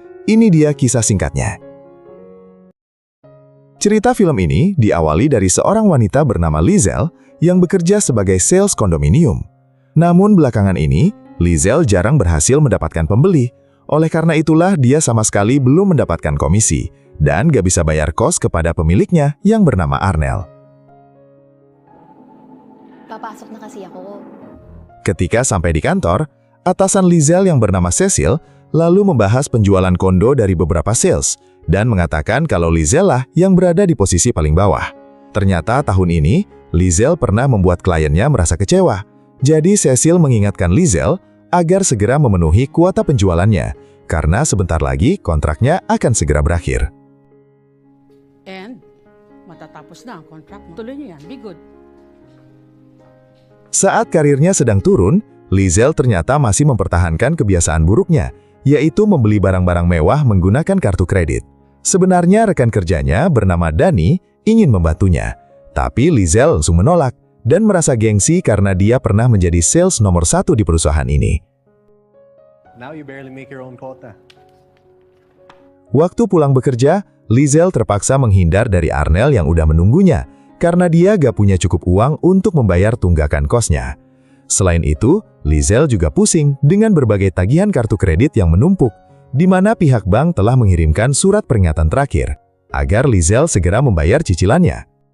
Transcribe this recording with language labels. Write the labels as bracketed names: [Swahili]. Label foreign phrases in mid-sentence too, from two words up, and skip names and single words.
[Indonesian] Ini dia kisah singkatnya. Cerita film ini diawali dari seorang wanita bernama Lizelle yang bekerja sebagai sales kondominium. Namun belakangan ini, Lizelle jarang berhasil mendapatkan pembeli. Oleh karena itulah dia sama sekali belum mendapatkan komisi dan gak bisa bayar kos kepada pemiliknya yang bernama Arnel. [Filipino] Papasok na kasi ako. [Indonesian] Ketika sampai di kantor, atasan Lizelle yang bernama Cecil lalu membahas penjualan kondo dari beberapa sales dan mengatakan kalau Lizelle lah yang berada di posisi paling bawah. Ternyata tahun ini, Lizelle pernah membuat kliennya merasa kecewa. Jadi Cecil mengingatkan Lizelle agar segera memenuhi kuota penjualannya, karena sebentar lagi kontraknya akan segera berakhir. [Filipino] And matatapos na ang contract mo. Tuloy niyo yan. [English] Be good. [Indonesian] Saat karirnya sedang turun, Lizelle ternyata masih mempertahankan kebiasaan buruknya, yaitu membeli barang-barang mewah menggunakan kartu kredit. Sebenarnya rekan kerjanya bernama Dani ingin membantunya, tapi Lizelle langsung menolak dan merasa gengsi karena dia pernah menjadi sales nomor 1 di perusahaan ini. [English] Now you barely make your own quota. [Indonesian] Waktu pulang bekerja, Lizelle terpaksa menghindar dari Arnel yang udah menunggunya, karena dia gak punya cukup uang untuk membayar tunggakan kosnya. Selain itu, Lizelle juga pusing dengan berbagai tagihan kartu kredit yang menumpuk, di mana pihak bank telah mengirimkan surat peringatan terakhir, agar Lizelle segera membayar cicilannya.